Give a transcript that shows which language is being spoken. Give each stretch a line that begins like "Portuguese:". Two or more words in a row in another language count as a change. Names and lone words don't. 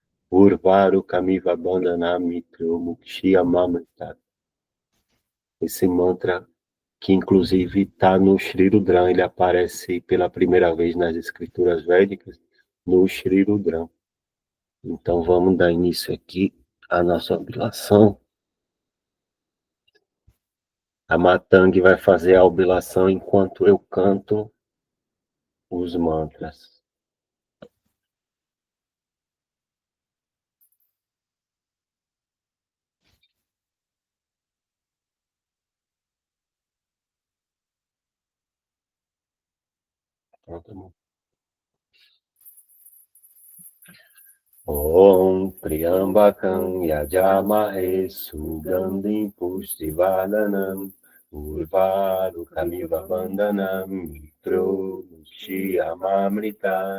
Sanskrit: Urvaru Kamiva Bandana Mitro Mukshya Mamrita.
Portuguese: Esse mantra, que inclusive está no Shri Rudram, ele aparece pela primeira vez nas escrituras védicas, no Shri Rudram. Então vamos dar início aqui à nossa oblação. A Matang vai fazer a oblação enquanto eu canto os mantras. Pronto,
Sanskrit: Om Triambakam Yajamahe Sugandhim Pushtivadanam Urvarukamiva Bandhanam Mitro Shiyamamrita.